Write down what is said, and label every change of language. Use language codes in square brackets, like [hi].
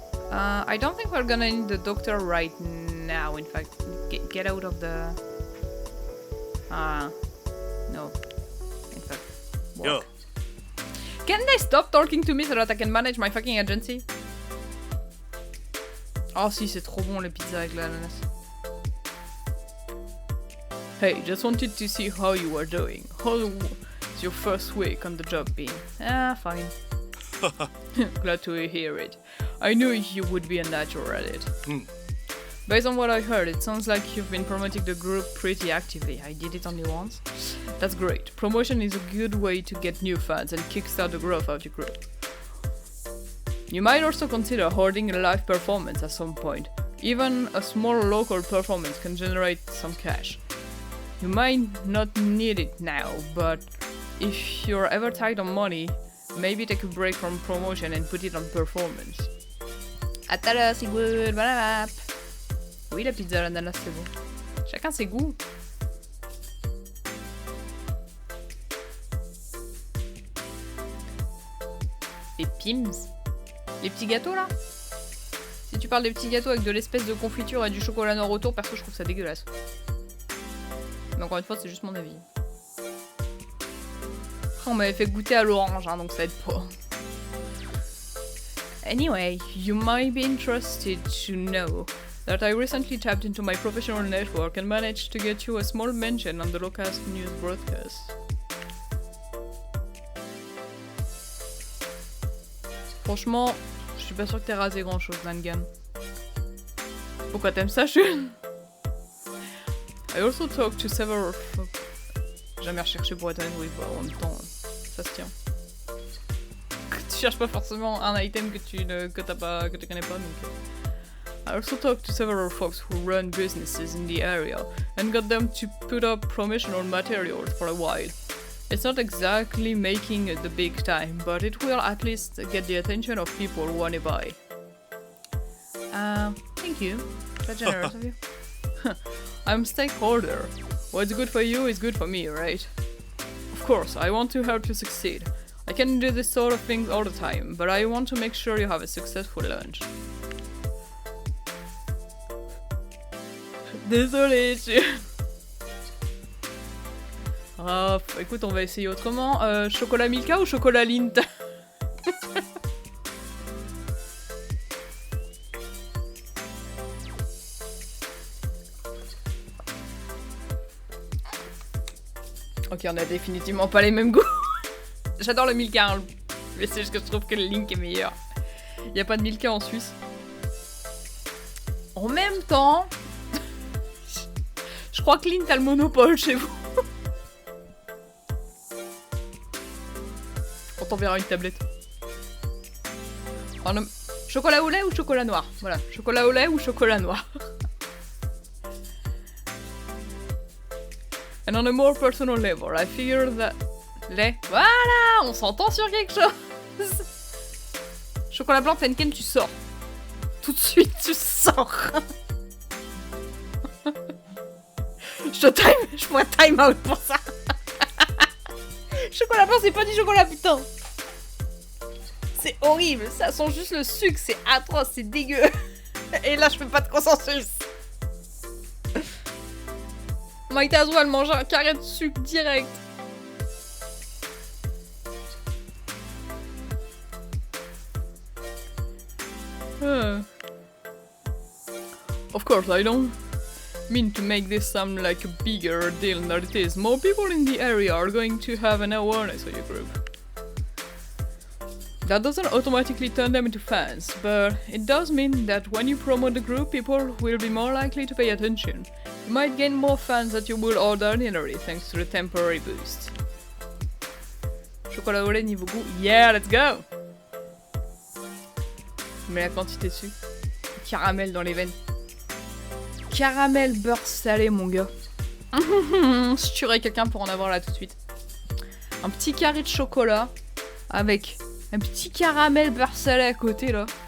[en] I don't think we're gonna need the doctor right now. In fact, get out of the. No. In fact, walk. Yo. Can they stop talking to me so that I can manage my fucking agency? [fr] Oh si, c'est trop bon les pizzas avec l'ananas. [en] Hey, just wanted to see how you were doing. How's your first week on the job been? Fine. Glad to hear it. I knew you would be a natural at it. Based on what I heard, it sounds like you've been promoting the group pretty actively. I did it only once. That's great. Promotion is a good way to get new fans and kickstart the growth of your group. You might also consider holding a live performance at some point. Even a small local performance can generate some cash. You might not need it now, but if you're ever tight on money, maybe take a break from promotion and put it on performance. [fr] À tout à l'heure, c'est good, voilà. Oui, la pizza à l'ananas, c'est bon. Chacun ses goûts. Les Pims. Les petits gâteaux là. Si tu parles des petits gâteaux avec de l'espèce de confiture et du chocolat noir autour, perso je trouve ça dégueulasse. Mais encore une fois c'est juste mon avis. Après, on m'avait fait goûter à l'orange hein, donc ça aide pas. [en] Anyway, you might be interested to know that I recently tapped into my professional network and managed to get you a small mention on the locust news broadcast. [fr] Franchement, je suis pas sûre que t'aies rasé grand chose, Nangan. Pourquoi t'aimes ça, Shun? [en] I also talked to several... [fr] Jamais recherché pour être honnête, oui, bah, en même temps, ça se tient. Tu cherches pas forcément un item que tu connais pas, donc... [en] I also talked to several folks who run businesses in the area and got them to put up promotional materials for a while. It's not exactly making it the big time, but it will at least get the attention of people who wanna buy. Thank you. That's generous of you. I'm a stakeholder. What's good for you is good for me, right? Of course, I want to help you succeed. I can do this sort of thing all the time, but I want to make sure you have a successful launch. [fr] Désolé, Ah, écoute, on va essayer autrement. Chocolat Milka ou chocolat Lint? Ok, on a définitivement pas les mêmes goûts. J'adore le Milka, hein, mais c'est juste que je trouve que le Link est meilleur. Y a pas de Milka en Suisse. En même temps, je crois que Lint a le monopole chez vous. On t'enverra une tablette. Oh non. Chocolat au lait ou chocolat noir? Voilà, chocolat au lait ou chocolat noir. [en] And on a more personal level, I figure that... [fr] Lait. Voilà, on s'entend sur quelque chose. Chocolat blanc, Tenken, tu sors. Tout de suite, tu sors. Je pourrais [en] time out [fr] pour ça. Chocolat blanc, c'est pas du chocolat, putain. C'est horrible, ça sent juste le sucre, c'est atroce, c'est dégueu. Et là, je fais pas de consensus. [en] Might as well [fr] manger un carré de sucre direct. [en] Of course, I don't mean to make this sound like a bigger deal than it is. More people in the area are going to have an awareness of your group. That doesn't automatically turn them into fans, but it does mean that when you promote the group, people will be more likely to pay attention. You might gain more fans than you would ordinarily thanks to the temporary boost. [fr] Chocolat au lait niveau goût, [en] yeah, let's go! [fr] Mais la quantité dessus. Caramel dans les veines. Caramel beurre salé, mon gars. Je tuerais quelqu'un pour en avoir là tout de suite. Un petit carré de chocolat avec un petit caramel beurre salé à côté là.